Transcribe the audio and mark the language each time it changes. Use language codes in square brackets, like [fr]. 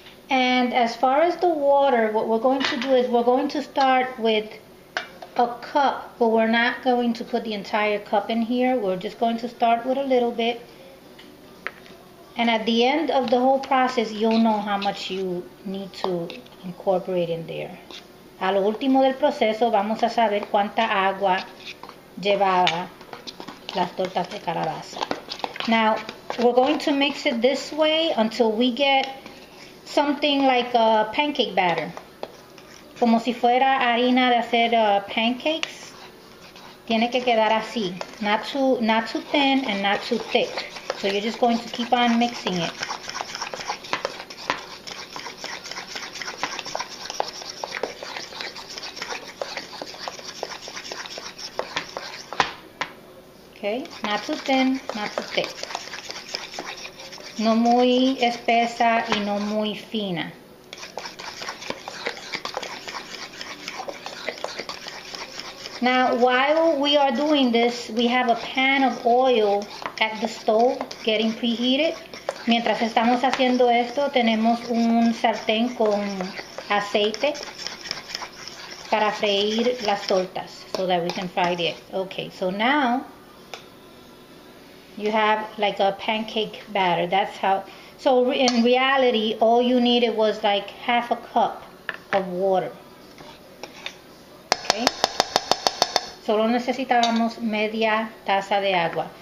[en] And as far as the water, what we're going to do is we're going to start with a cup, but we're not going to put the entire cup in here. We're just going to start with a little bit. And at the end of the whole process, you'll know how much you need to incorporate in there. [es] A lo último del proceso vamos a saber cuánta agua llevaba las tortas de calabaza. [en] Now, we're going to mix it this way until we get something like a pancake batter. [es] Como si fuera harina de hacer pancakes. Tiene que quedar así. [en] Not too thin and not too thick. So you're just going to keep on mixing it. Okay, not too thin, not too thick. [es] No muy espesa y no muy fina. [en] Now, while we are doing this, we have a pan of oil at the stove getting preheated. [es] Mientras estamos haciendo esto, tenemos un sartén con aceite para freír las tortas [en] so that we can fry it. Okay, so now you have like a pancake batter. That's how. So in reality, all you needed was like half a cup of water. Okay. [es] Solo necesitábamos media taza de agua.